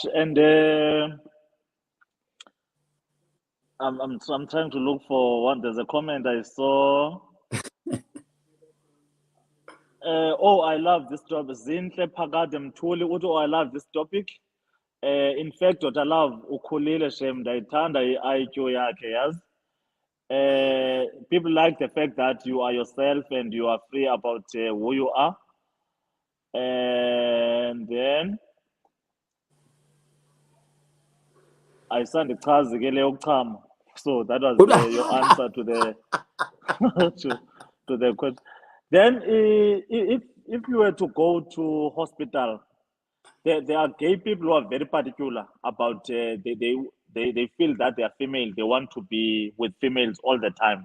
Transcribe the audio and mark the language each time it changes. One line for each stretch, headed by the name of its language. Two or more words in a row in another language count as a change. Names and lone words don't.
English: And I'm trying to look for one. There's a comment I saw. Oh, I love this topic.
Xhosa: Zinhle Phakade Mthuli uthi,
English: oh, I love this topic. In fact, what I love
Xhosa: ukhulile shem ndayithanda i-IQ yakhe yazi.
English: People like the fact that you are yourself and you are free about who you are. And then I sent
Xhosa: ichazi ke leyo chama.
English: So that was your answer to the to the question. Then if you were to go to hospital, there are gay people who are very particular about they feel that they are female, they want to be with females all the time.